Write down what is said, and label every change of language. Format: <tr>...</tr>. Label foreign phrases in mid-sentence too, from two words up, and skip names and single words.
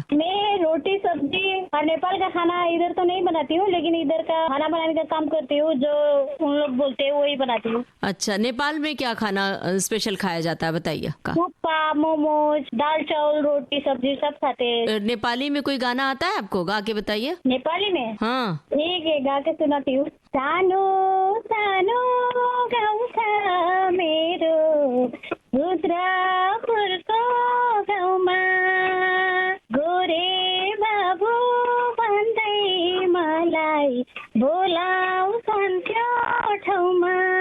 <hi>मैं रोटी सब्जी, और नेपाल का खाना इधर तो नहीं बनाती हूँ, लेकिन इधर का खाना बनाने का काम करती हूँ, जो उन लोग बोलते हैं वही बनाती हूँ। अच्छा, नेपाल में क्या खाना स्पेशल खाया जाता है, बताइए? थुक्पा, मोमोज, दाल चावल, रोटी सब्जी सब खाते हैं। नेपाली में कोई गाना आता है आपको, गा के बताइए। नेपाली में? हाँ ठीक है, गा के सुनाती हूँ।</hi> <ne>सानो सानो गाउँ छ मेरो, रुद्रपुरको गाउँमा, गोरे बाबु भन्दै मलाई बोलाउँछन् त्यो ठाउँमा,</ne>